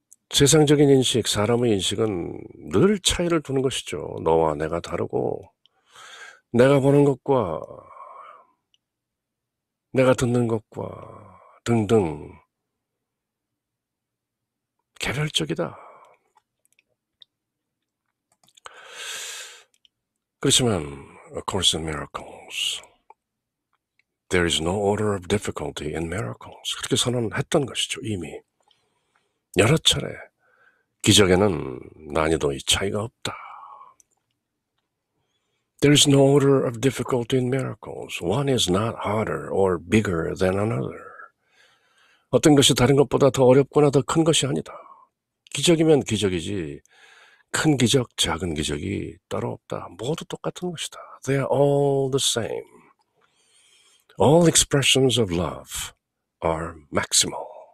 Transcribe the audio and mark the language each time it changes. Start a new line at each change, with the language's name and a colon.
Korean: 세상적인 인식, 사람의 인식은 늘 차이를 두는 것이죠. 너와 내가 다르고 내가 보는 것과 내가 듣는 것과 등등 개별적이다. 그렇지만
English: A Course in Miracles, there is no order of difficulty in miracles.
Korean: 그렇게 선언했던 것이죠. 이미 여러 차례 기적에는 난이도의 차이가 없다.
English: There is no order of difficulty in miracles. One is not harder or bigger than another.
Korean: 어떤 것이 다른 것보다 더 어렵거나 더 큰 것이 아니다. 기적이면 기적이지 큰 기적, 작은 기적이 따로 없다. 모두 똑같은 것이다.
English: They are all the same. All expressions of love are maximal.